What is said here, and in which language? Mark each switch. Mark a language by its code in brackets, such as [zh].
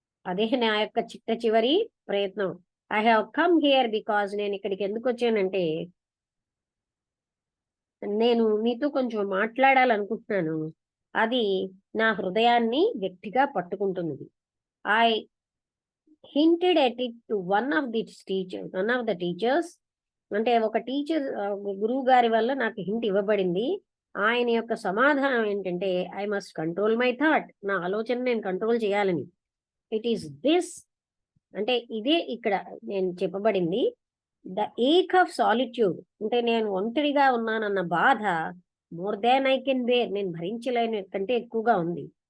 [te] అదే నా యొక్క చివరి ప్రయత్నం. [en] I have come here because, [te] నేను ఇక్కడికి ఎందుకు వచ్చానంటే నేను మీతో కొంచెం మాట్లాడాలనుకుంటున్నాను. అది నా హృదయాన్ని గట్టిగా పట్టుకుంటున్నది. [en] I hinted at it to one of the teachers. [te] అంటే ఒక టీచర్, గురువు గారి వల్ల నాకు హింట్ ఇవ్వబడింది. ఆయన యొక్క సమాధానం ఏంటంటే, [en] I must control my thought, [te] నా ఆలోచన నేను కంట్రోల్ చేయాలని. [en] it is this, [te] అంటే ఇదే ఇక్కడ నేను చెప్పబడింది. [en] the ache of solitude, [te] అంటే నేను ఒంటరిగా ఉన్నానన్న బాధ, [en] more than I can bear, [te] నేను భరించలేని కంటే ఎక్కువగా ఉంది.